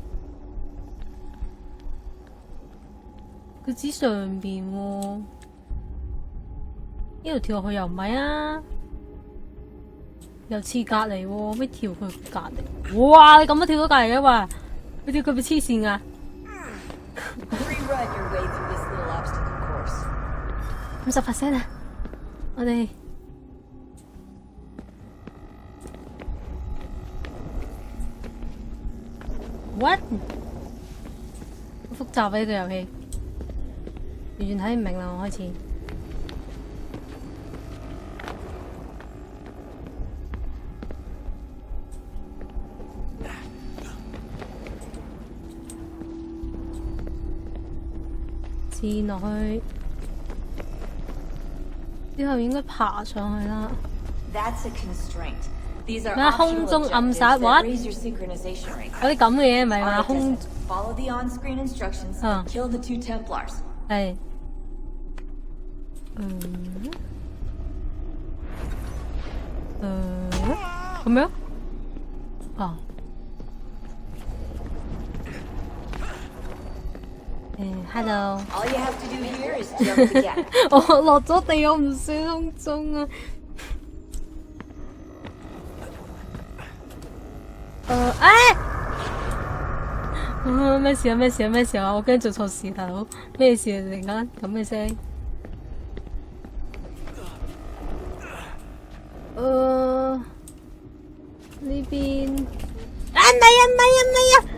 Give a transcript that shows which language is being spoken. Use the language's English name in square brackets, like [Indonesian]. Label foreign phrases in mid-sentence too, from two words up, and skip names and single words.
[Cantonese] 佢指上邊喎，呢度跳落去又唔係啊，又似隔離喎，咩跳去隔離？哇！你咁都跳到隔離嘅喂，你跳佢咪黐線啊 [English] Rerun your way through this little obstacle course. [Cantonese] ？50% 啊！我哋what？好複雜啊！呢個遊戲完全睇唔明啦，我開始。墊落去之後應該爬上去啦。 [English] That's a constraint. These are [Cantonese] 咩空中暗殺 what？ 有啲咁嘅嘢咪話空 [English] Follow the on-screen instructions. Kill the two Templars. [Cantonese] 係咁樣啊 ？Hello。 [English] All you have to do here is jump the gap. [Cantonese] 我落咗地，我唔算空中啊。咩事啊？咩事啊？咩事啊？我驚做錯事，大佬。咩事啊？突然間咁嘅聲。呢邊唔係啊！